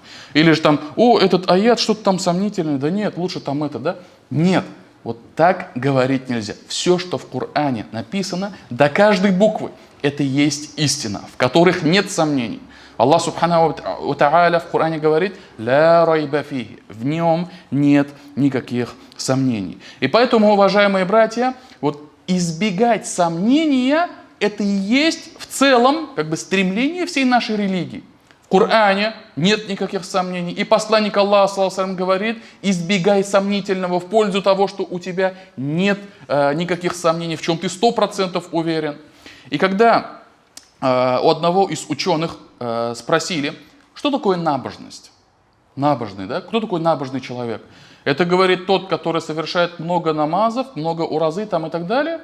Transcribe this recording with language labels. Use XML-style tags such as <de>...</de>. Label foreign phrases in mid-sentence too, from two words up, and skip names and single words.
<ru>Или же там: о, этот аят, что-то там сомнительное, да нет, лучше там это, да. Нет, вот так говорить нельзя. Все, что в Коране написано, до каждой буквы, это есть истина, в которых нет сомнений. Аллах</ru> <ar>سبحانه وتعالى</ar> <ru>в Коране говорит:</ru> <ar>لا ريب فيه,</ar> <ru>в нем нет никаких сомнений. И поэтому, уважаемые братья, вот избегать сомнения — это и есть в целом как бы стремление всей нашей религии. В Коране нет никаких сомнений. И посланник Аллаха,</ru> <ar>صلى الله عليه وسلم,</ar> <ru>говорит: избегай сомнительного в пользу того, что у тебя нет никаких сомнений, в чем ты 100% уверен. И когда у одного из ученых спросили, что такое набожность? Набожный, да? Кто такой набожный человек? Это, говорит, тот, который совершает много намазов, много уразы там и так далее?</ru>